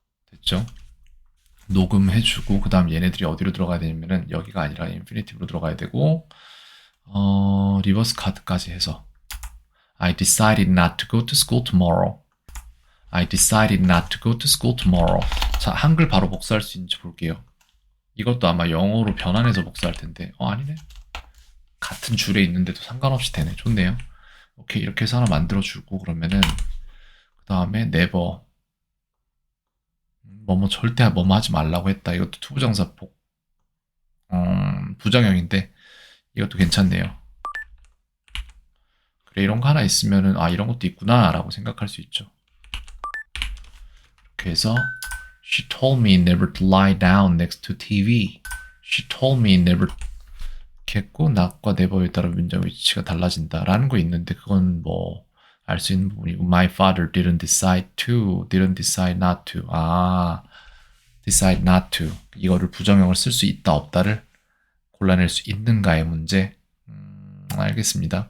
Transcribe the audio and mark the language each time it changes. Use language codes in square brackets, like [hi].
[ko] 됐죠? 녹음해주고 그 다음 얘네들이 어디로 들어가야 되냐면은 여기가 아니라 인피니티브로 들어가야 되고 리버스 카드까지 해서 [en] I decided not to go to school tomorrow. I decided not to go to school tomorrow. [ko] 자, 한글 바로 복사할 수 있는지 볼게요. 이것도 아마 영어로 변환해서 복사할 텐데 아니네. 같은 줄에 있는데도 상관없이 되네. 좋네요. 오케이 이렇게 해서 하나 만들어주고 그러면은 그 다음에 never 뭐뭐 절대 뭐뭐 하지 말라고 했다. 이것도 투부정사 부정형인데 이것도 괜찮네요. 그래 이런 거 하나 있으면은 이런 것도 있구나라고 생각할 수 있죠. 이렇게 해서 [en] She told me never to lie down next to TV. She told me never [ko] 이렇게 했고 not과 never에 따라 문장 위치가 달라진다라는 거 있는데 그건 뭐 알 수 있는 부분이고 [en] My father didn't decide to, didn't decide not to. decide not to. [ko] 이거를 부정형을 쓸 수 있다 없다를 골라낼 수 있는가의 문제. 알겠습니다.